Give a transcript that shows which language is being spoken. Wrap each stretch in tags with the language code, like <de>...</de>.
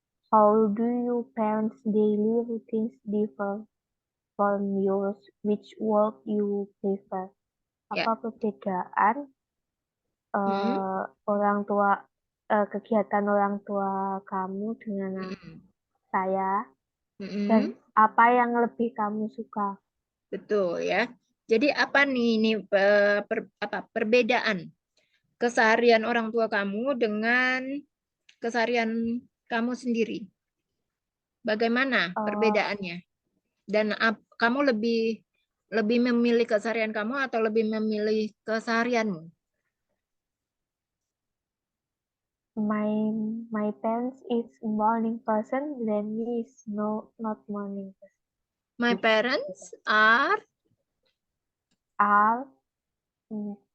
<en>How do your parents' daily routines differ from yours? Which work you prefer?</en> <id>Apa perbedaan orang tua kegiatan orang tua kamu dengan saya? Dan apa yang lebih kamu suka? Betul ya. Jadi apa nih ini perbedaan keseharian orang tua kamu dengan keseharian kamu sendiri? Bagaimana perbedaannya? Dan kamu lebih memilih keseharian kamu atau lebih memilih keseharianmu?</id> <en>My parents is morning person, then me is not morning person. My parents are mm,</en>